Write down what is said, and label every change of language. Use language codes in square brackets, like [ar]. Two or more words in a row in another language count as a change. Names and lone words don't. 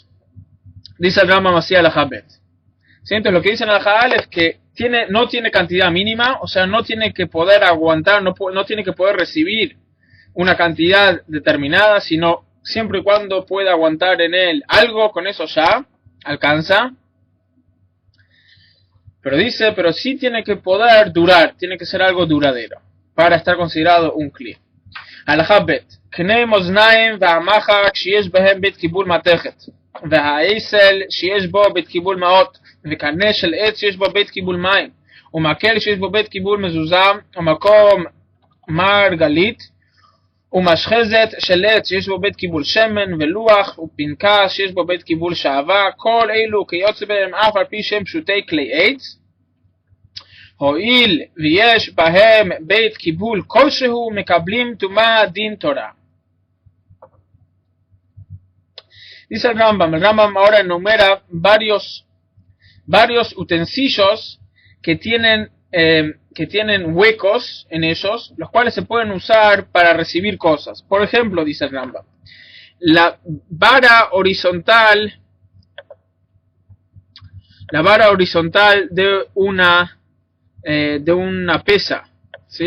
[es] Dice el Rambam así al Habet. Entonces lo que dicen al Hajal es que no tiene cantidad mínima, o sea, no tiene que poder aguantar, no tiene que poder recibir una cantidad determinada, sino siempre y cuando pueda aguantar en él algo, con eso ya alcanza. Pero sí tiene que poder durar, tiene que ser algo duradero, para estar considerado un kli. [he] אל הבט קני מאזניים ועמך כשיש בהם בית קיבול מתכת והעיסל שיש בו בית קיבול מעות וקנה של עץ שיש בו בית קיבול מים ומקל שיש בו בית קיבול מזוזה ומקום מרגלית ומשחזת של עץ שיש בו בית קיבול שמן ולוח ופנקס שיש בו בית קיבול שעבה, כל אלו כיוצא בהם אף על פי שהם פשוטי כלי עץ, הואיל ויש בהם בית קיבול כלשהו מקבלים טומאה דין תורה. [es] Dice el Rambam ahora enumera varios utensilios que tienen huecos en ellos, los cuales se pueden usar para recibir cosas. Por ejemplo, dice el Rambam, la vara horizontal de una pesa, ¿sí?